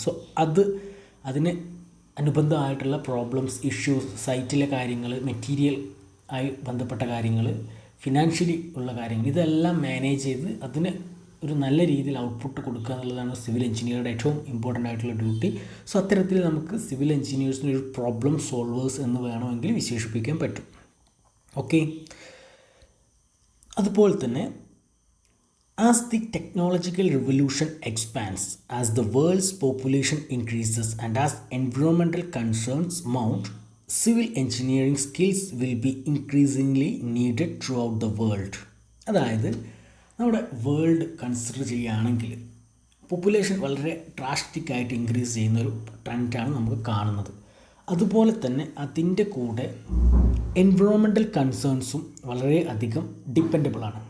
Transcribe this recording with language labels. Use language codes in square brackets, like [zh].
[ml] So അതിന് അനുബന്ധമായിട്ടുള്ള problems, issues, സൈറ്റിലെ കാര്യങ്ങൾ, material ആയി ബന്ധപ്പെട്ട കാര്യങ്ങൾ, ഫിനാൻഷ്യലി ഉള്ള കാര്യങ്ങൾ, ഇതെല്ലാം മാനേജ് ചെയ്ത് അതിന് ഒരു നല്ല രീതിയിൽ ഔട്ട്പുട്ട് കൊടുക്കുക എന്നുള്ളതാണ് സിവിൽ എഞ്ചിനീയറുടെ ഏറ്റവും ഇമ്പോർട്ടൻ്റ് ആയിട്ടുള്ള ഡ്യൂട്ടി. സോ അത്തരത്തിൽ നമുക്ക് സിവിൽ എഞ്ചിനീയേഴ്സിന് ഒരു പ്രോബ്ലം സോൾവേഴ്സ് എന്ന് വേണമെങ്കിൽ വിശേഷിപ്പിക്കാൻ പറ്റും. ഓക്കെ, അതുപോലെ തന്നെ [en] as the technological revolution expands, as the world's population increases and as environmental concerns mount, civil engineering skills will be increasingly needed throughout the world. [ml] അതായത് നമ്മുടെ വേൾഡ് കൺസിഡർ ചെയ്യുകയാണെങ്കിൽ പോപ്പുലേഷൻ വളരെ ഡ്രാസ്റ്റിക്കായിട്ട് ഇൻക്രീസ് ചെയ്യുന്നൊരു ട്രെൻഡാണ് നമുക്ക് കാണുന്നത്. അതുപോലെ തന്നെ അതിൻ്റെ കൂടെ എൻവിറോൺമെൻറ്റൽ കൺസേൺസും വളരെ അധികം ഡിപ്പെൻഡബിളാണ്.